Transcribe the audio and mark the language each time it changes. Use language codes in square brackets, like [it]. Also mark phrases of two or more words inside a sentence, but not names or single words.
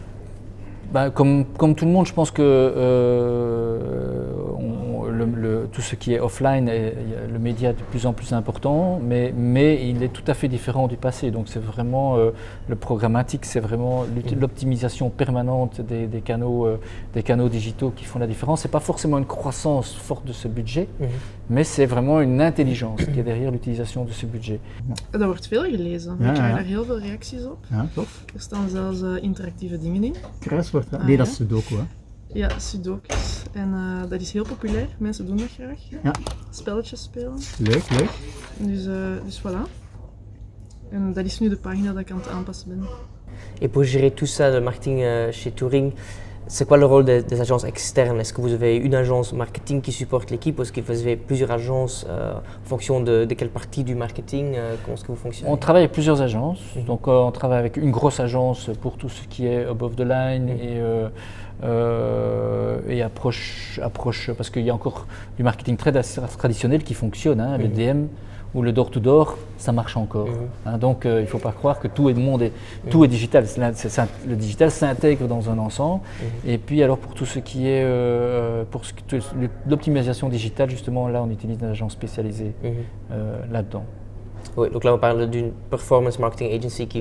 [fr] Bah, comme tout le monde, je pense que tout ce qui est offline, le média est de plus en plus important, mais il est tout à fait différent du passé. Donc c'est vraiment le programmatique, c'est vraiment l'optimisation permanente des canaux digitaux qui font la différence. C'est pas forcément une croissance forte de ce budget, mais c'est vraiment une intelligence qui est derrière l'utilisation de ce budget. [nl] Dat wordt veel gelezen. Ja, Ik krijg ja. daar heel veel reacties op. Ja, tof. Er staan zelfs interactieve dingen in. Kruiswoord, hè? Ah, Nee, dat ja. is Sudoku, hè? Ja, sudokus. En dat is heel populair. Mensen doen dat graag. Ja. Spelletjes spelen. Leuk, leuk. Dus voilà. En dat is nu de pagina dat ik aan het aanpassen ben. [fr] Et pour gérer tout ça, le marketing chez Touring, c'est quoi le rôle des agences externes? Est-ce que vous avez une agence marketing qui supporte l'équipe ou est-ce que vous avez plusieurs agences en fonction de quelle partie du marketing? Comment est-ce que vous fonctionnez? On travaille avec plusieurs agences. Donc on travaille avec une grosse agence pour tout ce qui est [en] above the line [fr] et approche parce qu'il y a encore du marketing très traditionnel qui fonctionne, hein, le DM ou le door-to-door, ça marche encore. Hein, donc il ne faut pas croire que tout est digital. Le digital s'intègre dans un ensemble. Et puis alors pour tout ce qui est l'optimisation digitale, justement là on utilise une agence spécialisée là-dedans. Oui, donc là on parle d'une [en] performance marketing agency [fr] qui